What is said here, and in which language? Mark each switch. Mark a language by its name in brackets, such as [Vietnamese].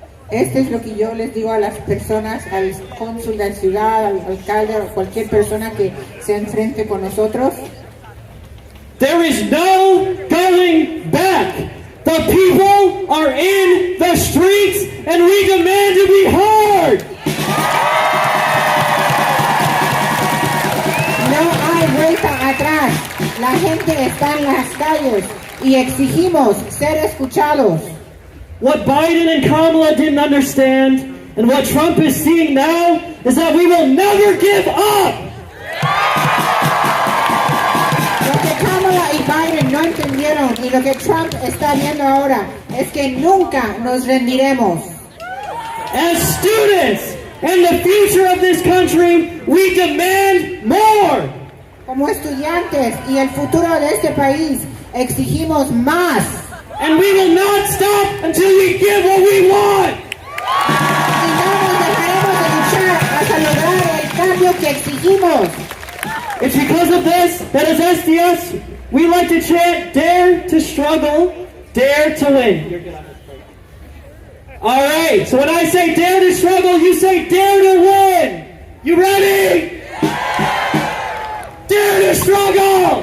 [Spanish] Esto es lo que yo les digo a las personas, al cónsul de la ciudad, al alcalde o cualquier persona que se enfrente con nosotros. [English] There is no going back. The people are in the streets and we demand to be heard. [Spanish] No hay vuelta atrás. La gente está en las calles y exigimos ser escuchados. [English] What Biden and Kamala didn't understand and what Trump is seeing now is that we will never give up. [Spanish] Lo que Kamala y Biden no entendieron y lo que Trump está viendo ahora es que nunca nos rendiremos. [English] As students and the future of this country, we demand more. [Spanish] Como estudiantes y el futuro de este país, exigimos más. [English] And we will not stop until we get what we want. [Spanish] Y no nos dejaremos de luchar hasta lograr el cambio que exigimos. [English] It's because of this that as SDS, we like to chant, dare to struggle, dare to win. All right, so when I say dare to struggle, you say dare to win. You ready? Dare to struggle.